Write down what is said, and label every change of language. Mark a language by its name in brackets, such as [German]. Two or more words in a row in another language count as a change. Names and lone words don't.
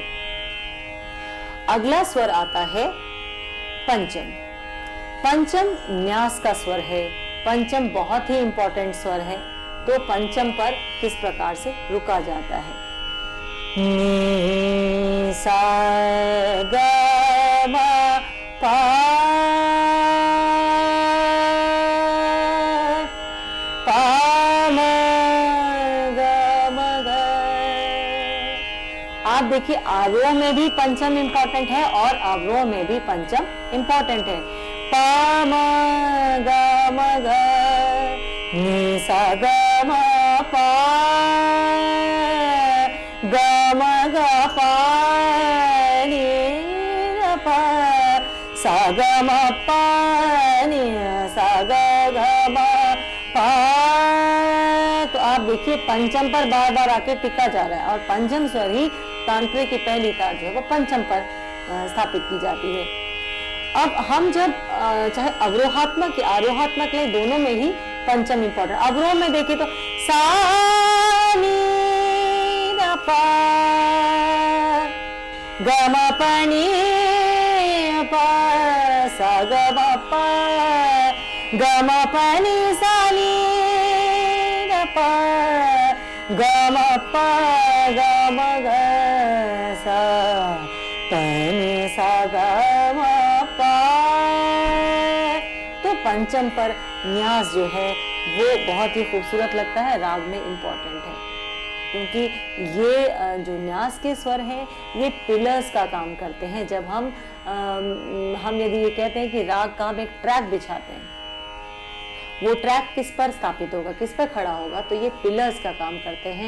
[Hindi] अगला स्वर आता है पंचम। पंचम न्यास का स्वर है, पंचम बहुत ही इंपॉर्टेंट स्वर है। तो पंचम पर किस प्रकार से रुका जाता है? नी सा ग म पा, पा म ग म ग। आप देखिए आरोह में भी पंचम इंपॉर्टेंट है और अवरोह में भी पंचम इंपॉर्टेंट है। पा म ग म ग, नी सा ग म पा, ग म ग पा नी द पा, सा ग म पा नी सा ग ग म पा। तो आप देखिए पंचम पर बार बार आके टिका जा रहा है और पंचम स्वर ही तांत्रे की पहली तार जो है वो पंचम पर स्थापित की जाती है। अब हम जब चाहे अवरोहात्मक या आरोहात्मक ले, दोनों में ही पंचम इंपॉर्टेंट। अवरोह में देखें तो सा नी द पा, ग म प नी प, सा ग म प, ग म प नी सा नी द प, ग म प ग म ग सा, प नी सा ग म प। तो पंचम पर न्यास जो है वो बहुत ही खूबसूरत लगता है, राग में इंपॉर्टेंट है, क्योंकि ये जो न्यास के स्वर हैं ये पिलर्स का काम करते हैं। जब हम यदि ये कहते हैं कि राग का हम एक ट्रैक बिछाते हैं, वो ट्रैक किस पर स्थापित होगा, किस पर खड़ा होगा, तो ये पिलर्स का काम करते हैं।